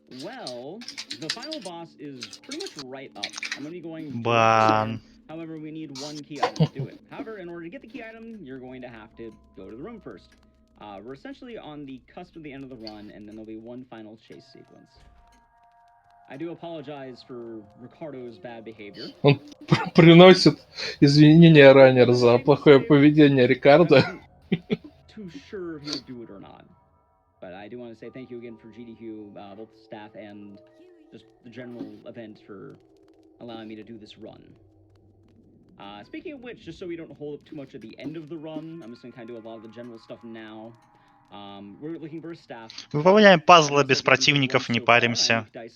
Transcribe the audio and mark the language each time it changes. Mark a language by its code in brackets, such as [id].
[en] Well, the final boss is pretty much right up. I'm going to be going... [ru] Бан. [en] However, we need one key item to do it. However, in order to get the key item, you're going to have to go to the room first. We're essentially on the cusp of the end of the run, and then there'll be one final chase sequence. I do apologize for Ricardo's bad behavior. [ru] Он приносит извинения ранее за плохое поведение Рикардо. [en] Too sure if he would do it or not. But I do want to say thank you again for GDQ, both staff and just the general event for allowing me to do this run. Speaking of which, just so we don't hold up too much at the end of the run, I'm just going to kind of do a lot of the general stuff now. We're looking for a staff. [ru] Выполняем пазлы без противников, не паримся.